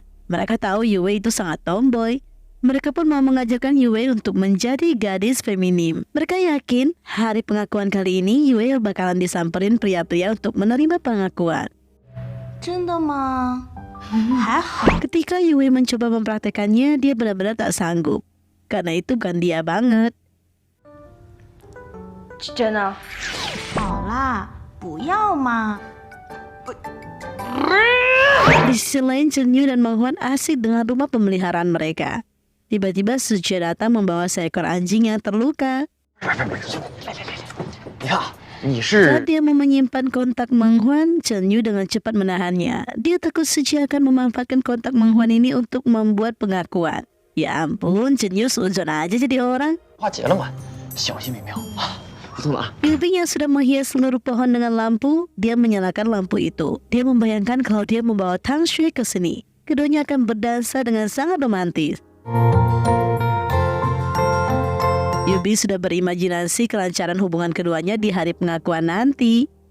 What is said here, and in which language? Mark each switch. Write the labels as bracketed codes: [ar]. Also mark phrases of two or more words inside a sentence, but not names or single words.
[id] Mereka tahu Yue itu sangat tomboy. Mereka pun mau mengajarkan Yue untuk menjadi gadis feminim. Mereka yakin hari pengakuan kali ini Yue bakalan disamperin pria-pria untuk menerima pengakuan. Ketika Yue mencoba mempraktekannya, dia benar-benar tak sanggup. Karena itu bukan dia banget. [zh] 真的。好啦，不要嘛。 [id] Di sisi lain, Chenyu dan Menghuan asik dengan rumah pemeliharaan mereka. Tiba-tiba Suce datang membawa seekor anjing yang terluka. Saat dia mau menyimpan kontak Menghuan, Chenyu dengan cepat menahannya. Dia takut Suce akan memanfaatkan kontak Menghuan ini untuk membuat pengakuan. Ya ampun, Chenyu seuzon aja jadi orang. [zh] 化解了吗？小心为妙啊！不动了啊！ [id] Yubing yang sudah menghias seluruh pohon dengan lampu, dia menyalakan lampu itu. Dia membayangkan kalau dia membawa Tang Xue ke sini. Keduanya akan berdansa dengan sangat romantis. Yubing sudah berimajinasi kelancaran hubungan keduanya di hari pengakuan nanti.